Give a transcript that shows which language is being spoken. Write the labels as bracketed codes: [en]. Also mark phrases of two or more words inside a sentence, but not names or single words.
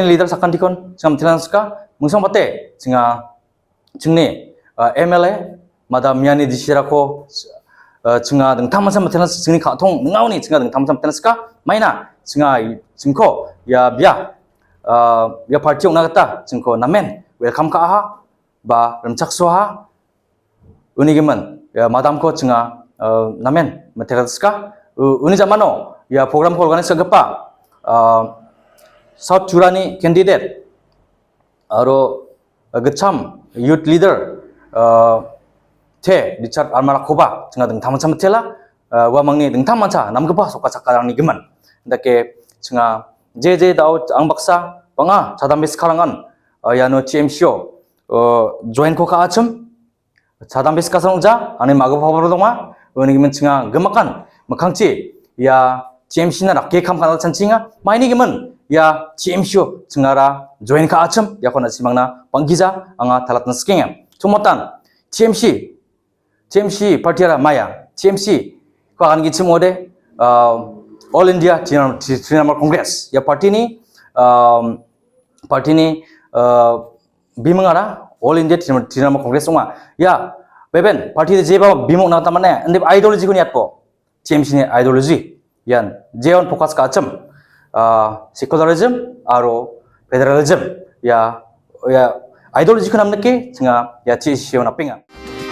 [grt] leader sakantikon cenga mtilanska mungsang pate cenga cengni MLA Madam Yani Disirako cenga deng tamansa mtilans cengni khatong ngawni cenga deng tamansa mtilanska maina cenga cengko ya bia ya party unagata cengko namen welcome ka aha ba remchak soha unigiman ya madam ko cenga namen materialska uni zamano ya program ko organize gapa South Jurani candidate aro gacham youth leader te Richard Armara Koba cenga deng taman samatela wa mangni deng tamansa namgapa soka sakarang ni geman ndake cenga jeje dau ang baksa banga sadam beskarangan yano CMCO join ko ka achum sadam beskasang ja ane mago pabro doma oni gimen chinga gemakan makangchi ya CMC na rakke kam kanal chancinga maini gimen ya CMCO chingara join ka achum ya kona simangna panggiza anga talatna skinga tumotan CMC partiara maya CMC ko an gi chimode All India Trinamool Congress ya party ni bimangara All India Trinamool Congress unga ya beben party de jeba bimong na tamane ande ideology ko niat po CMC ni ideology yan jeon focus ka acham secularism aro federalism ya ideology ko namne ke singa ya CMC na pinga